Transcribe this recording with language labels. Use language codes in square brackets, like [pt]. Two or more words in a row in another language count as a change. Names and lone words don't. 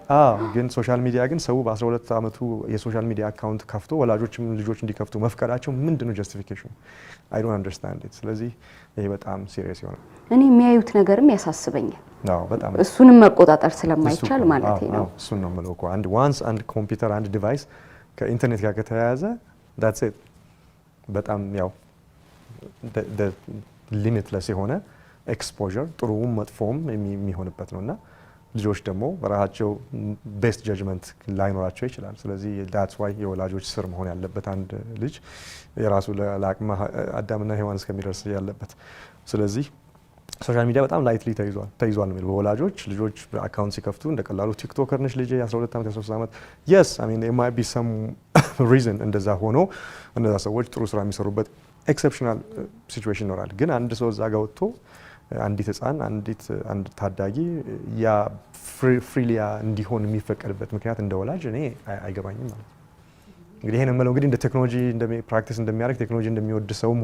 [am] ግን [en] social media [am] ግን ሰው በ12 ዓመቱ የሶሻል ሚዲያ አካውንት ከፍቶ ወላጆችም ልጆች እንዲከፍቱ መፍቀዳቸው ምንድነው ጀስቲፊኬሽኑ? [en] I don't understand it። [am] ስለዚህ ይሄ በጣም ሲሪየስ ይሆናል። እኔ የሚያዩት ነገርም ያሳስበኛል። በጣም እሱንም መቆጣጠር ስለማይቻል ማለት ነው። እሱን ነው የምለው እኮ አንድ ኮምፒውተር አንድ ዲቫይስ ከኢንተርኔት ጋር ከተያያዘ [en] that's it [am] በጣም ያው ሊሚትለስ የሆነ ኤክስፖዠር ጥሩም መጥፎም የሚሆንበት ነውና ልጆች ደግሞ በራሳቸው [en] best judgment [am] ላይኖራቸው ይችላል። ስለዚህ [en] that's why [am] የወላጆች ስር መሆን ያለበት አንድ ልጅ የራሱ ለአቅመ አዳምና ሔዋን እስከሚደርስ ያለበት። ስለዚህ [en] social media [am] በጣም ላይትሊ ተይዟል ነው የሚለው በወላጆች። ልጆች አካውንት ሲከፍቱ እንደቀላሉ ቲክቶከር ነሽ ልጄ 12 ዓመት 13 ዓመት [en] yes I mean there might be some reason [am] እንደዛ ሆኖ እነዛ ሰዎች ጥሩ ስራ የሚሰሩበት [en] exceptional situation [am] ይኖራል። ግን አንድ ሰው እዛ ጋር ወጥቶ አንዲት ህፃን አንድ ታዳጊ ያ ፍሪሊያ እንዲሆን የሚፈቀድበት ምክንያት እንደ ወላጅ እኔ አይገባኝም ማለት ነው። እንግዲህ ይሄን የምለው እንግዲህ እንደ [en] technology practice [am] እንደሚያደርግ ቴክኖሎጂ እንደሚወድ